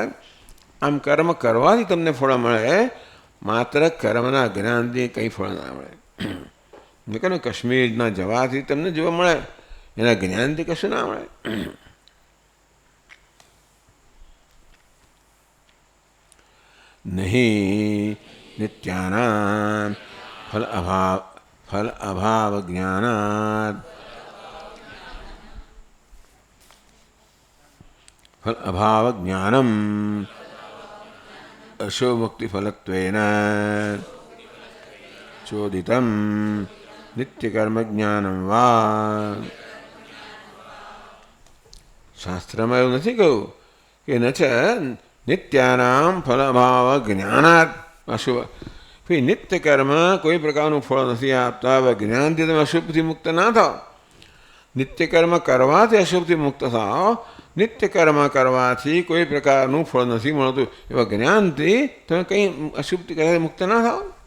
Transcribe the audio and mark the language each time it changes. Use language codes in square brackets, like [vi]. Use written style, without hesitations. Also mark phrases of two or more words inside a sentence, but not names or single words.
[gu] આમ કર્મ કરવાથી તમને ફળ મળે, માત્ર કર્મના જ્ઞાનથી કંઈ ફળ ના મળે. મેં કહ્યું કાશ્મીરના જવાથી તમને જોવા મળે, એના જ્ઞાનથી કશું ના મળે. [sa] નહીં નિત્યાનામ फल अभाव ज्ञानात् फल अभाव ज्ञानम अशोमुक्ति फलत्वेन चोदितम नित्य कर्म ज्ञानम वा। [gu] शास्त्રમાં એવું નથી કહ્યું કે ન છે [sa] नित्यानाम फल अभाव ज्ञानात अशुभ, [gu] ભાઈ નિત્ય કર્મ કોઈ પ્રકારનું ફળ નથી આપતા, જ્ઞાનથી તમે અશુભથી મુક્ત ના થાઓ. નિત્ય કર્મ કરવાથી અશુભથી મુક્ત થાઓ, નિત્ય કર્મ કરવાથી કોઈ પ્રકારનું ફળ નથી મળતું, એવા જ્ઞાનથી તમે કંઈ અશુભથી મુક્ત ના થાઓ.